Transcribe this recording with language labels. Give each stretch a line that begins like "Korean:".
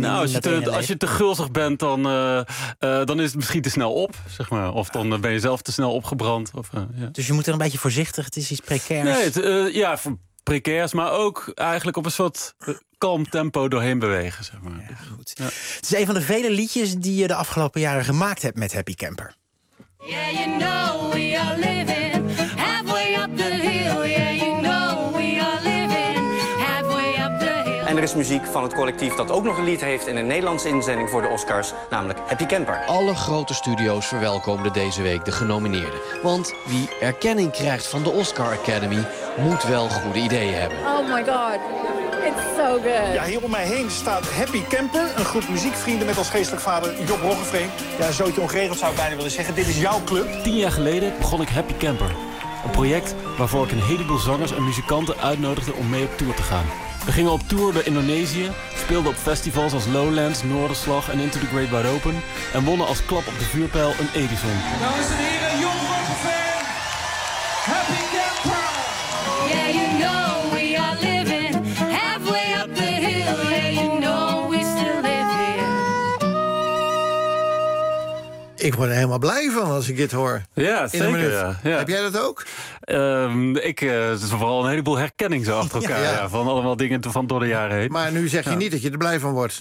Dutch: Nou, als je te gulzig bent, dan is het misschien te snel op, zeg maar, of dan ben je zelf te snel opgebrand. Dus je moet er een beetje voorzichtig. Het is iets precairs. Nee, precairs, maar ook eigenlijk op een soort kalm tempo doorheen bewegen, zeg maar. Ja, goed. Ja. Het is een van de vele liedjes die je de afgelopen jaren gemaakt hebt met Happy Camper.
English: Yeah, you know we are living halfway up the hill. Yeah, you know we are living halfway up the hill.
Dutch: En er is muziek van het collectief dat ook nog een lied heeft in een Nederlandse inzending voor de Oscars, namelijk Happy Camper. Alle grote studio's verwelkomden deze week de genomineerden. Want wie erkenning krijgt van de Oscar Academy moet wel goede ideeën hebben.
English: Oh my god. It's so good.
Dutch: Ja, hier om mij heen staat Happy Camper, een groep muziekvrienden met als geestelijk vader Job Roggeveen. Ja, zootje ongeregeld zou ik bijna willen zeggen. Dit is jouw club. 10 jaar geleden begon ik Happy Camper. Een project waarvoor ik een heleboel zangers en muzikanten uitnodigde om mee op tour te gaan. We gingen op tour door Indonesië, speelden op festivals als Lowlands, Noorderslag en Into the Great Wide Open en wonnen als klap op de vuurpijl een Edison. Dames en heren, Jon van de Ven, Happy Camper!
English: Yeah, you know we are living halfway up the hill. Yeah, you know we still live here.
Dutch: Ik word er helemaal blij van als ik dit hoor. Ja, zeker. Ja. Heb jij dat ook? Het is vooral een heleboel herkenning zo achter elkaar. Ja. Van allemaal dingen van door de jaren heen. Maar nu zeg je niet dat je er blij van wordt.